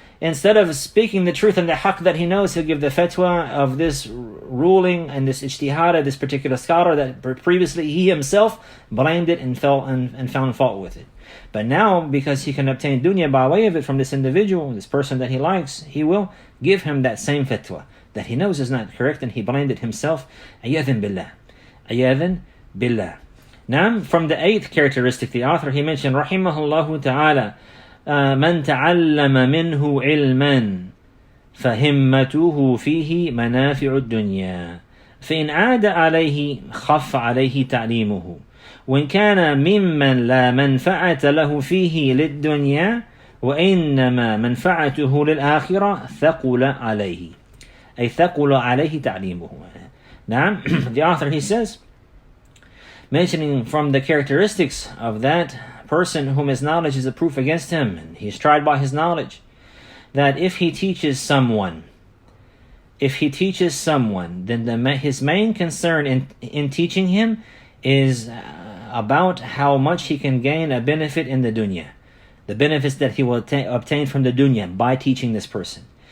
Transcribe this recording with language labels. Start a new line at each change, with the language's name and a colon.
English: Instead of speaking the truth and the haqq that he knows, he'll give the fatwa of this ruling and this ijtihad of this particular scholar that previously he himself blamed it and found fault with it. But now, because he can obtain dunya by way of it from this individual, this person that he likes, he will give him that same fatwa that he knows is not correct and he blamed it himself. Iyadhan billah. Iyadhan billah. Now, from the 8th characteristic, the author, he mentioned, rahimahullahu ta'ala,
Arabic: من تعلم منه علما فهمته فيه منافع الدنيا فإن عاد عليه خف عليه تعليمه وإن كان ممن لا منفعة له فيه للدنيا وإنما منفعته للآخرة ثقل عليه أي ثقل عليه تعليمه.
English: Now, the author, he says, mentioning from the characteristics of that person whom his knowledge is a proof against him, and he's tried by his knowledge, that if he teaches someone, then his main concern in teaching him is about how much he can gain a benefit in the dunya, the benefits that he will obtain from the dunya by teaching this person.